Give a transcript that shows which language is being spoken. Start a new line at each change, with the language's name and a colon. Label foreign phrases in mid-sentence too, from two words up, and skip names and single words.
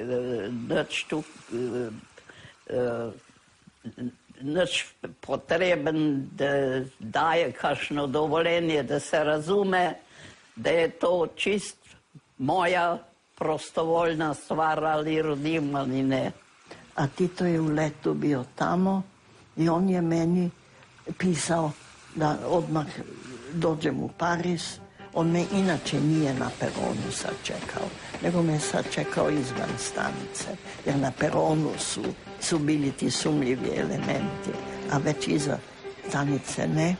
Slovenian: nič potreben, da daje kakšno dovoljenje, da se razume, da je to čist moja prostovoljna stvar, ali rodimani ne.
Croatian: A Tito je u letu bio tamo i on je meni pisao da odmah dođem u Pariz. On me inače nije na peronu sačekao, nego me sačekao izvan stanice, jer na peronu su bili ti sumljivi elementi, a već iza stanice ne.